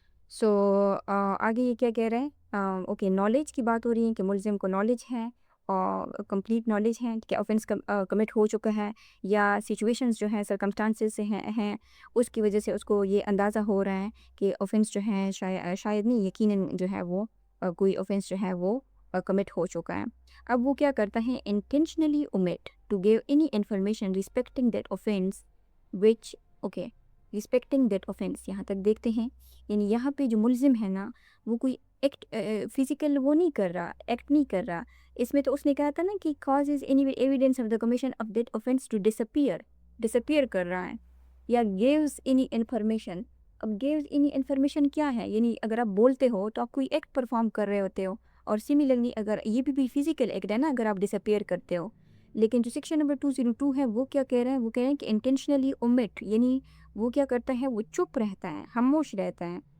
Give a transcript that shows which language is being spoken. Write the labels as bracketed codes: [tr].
[ur] سو آگے یہ کیا کہہ رہے ہیں، اوکے نالج کی بات ہو رہی ہے کہ ملزم کو نالج ہے اور کمپلیٹ نالج ہے کہ آفینس کمٹ ہو چکا ہے، یا سچویشنز جو ہیں سرکمسٹانسز سے ہیں اس کی وجہ سے اس کو یہ اندازہ ہو رہا ہے کہ آفینس جو ہے شاید نہیں یقیناً جو ہے وہ کوئی آفینس جو ہے وہ کمٹ ہو چکا ہے. اب وہ کیا کرتا ہے، [en] intentionally omit to give any information respecting that offence which, okay respecting that offence [ur] یہاں تک دیکھتے ہیں. یعنی یہاں پہ جو ملزم ہے نا وہ کوئی ایکٹ فزیکل وہ نہیں کر رہا، ایکٹ نہیں کر رہا. اس میں تو اس نے کہا تھا نا کہ [en] causes any evidence of the commission of that offense to disappear [ur] کر رہا ہے، یا [en] gives any information. [ur] اب [en] gives any information [ur] کیا ہے، یعنی اگر آپ بولتے ہو تو آپ کوئی ایکٹ پرفارم کر رہے ہوتے ہو، اور سملرلی اگر یہ بھی فزیکل ایکٹ ہے نا اگر آپ ڈسپیئر کرتے ہو. لیکن جو سیکشن نمبر 202 ہے وہ کیا کہہ رہے ہیں، وہ کہہ رہے ہیں کہ انٹینشنلی omit، یعنی وہ کیا کرتا ہے، وہ چپ رہتا ہے، خاموش رہتا ہے.